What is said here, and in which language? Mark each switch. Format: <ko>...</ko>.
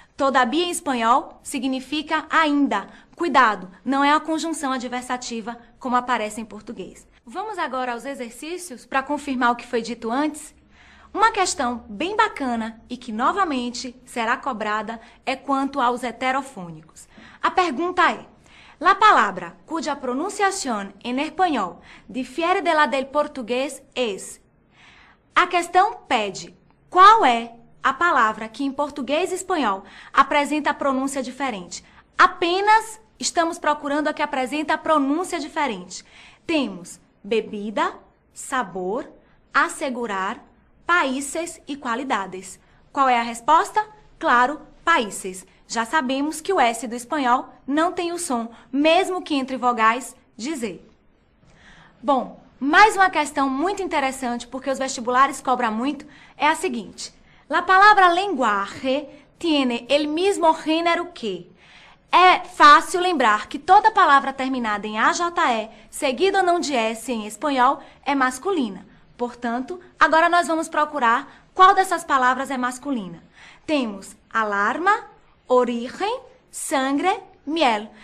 <pt>Todavia em espanhol significa ainda. Cuidado, não é a conjunção adversativa como aparece em português. Vamos agora aos exercícios para confirmar o que foi dito antes? Uma questão bem bacana e que novamente será cobrada é quanto aos heterofônicos. A pergunta é:</pt> <es>la palabra cuya pronunciación en español difiere de la del portugués es.</es> <pt>A questão pede qual é a palavra que em português e espanhol apresenta a pronúncia diferente. Apenas estamos procurando a que apresenta a pronúncia diferente. Temos bebida, sabor, assegurar, países e qualidades. Qual é a resposta? Claro, países. Já sabemos que o S do espanhol não tem o som, mesmo que entre vogais, dizer. Bom, mais uma questão muito interessante, porque os vestibulares cobram muito, é a seguinte.</pt> <es>La palabra lenguaje tiene el mismo género que.</es> <pt>É fácil lembrar que toda palavra terminada em AJE, seguida ou não de S em espanhol, é masculina. Portanto, agora nós vamos procurar qual dessas palavras é masculina. Temos alarma, origen, sangre, miel.</pt>